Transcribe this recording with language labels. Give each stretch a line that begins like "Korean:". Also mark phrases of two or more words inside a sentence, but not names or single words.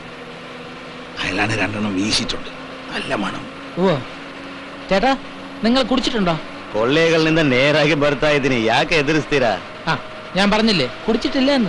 Malayalam: അയാളാണ് 2 വീശിട്ടുണ്ട്. നല്ല മണം. ഓ ചേട്ടാ, നിങ്ങൾ കുടിച്ചിട്ടുണ്ടോ?
Kannada: ಕೊಳ್ಳೇಗಳ ನಿಂದ ನೇರಾಗಿ ಬರ್ತಾ ಇದ್ದೀನಿ, ಯಾಕೆ ಎದುರಿಸ್ತೀರಾ?
Malayalam: ഞാൻ പറഞ്ഞില്ലേ കുടിച്ചിട്ടില്ല എന്ന്.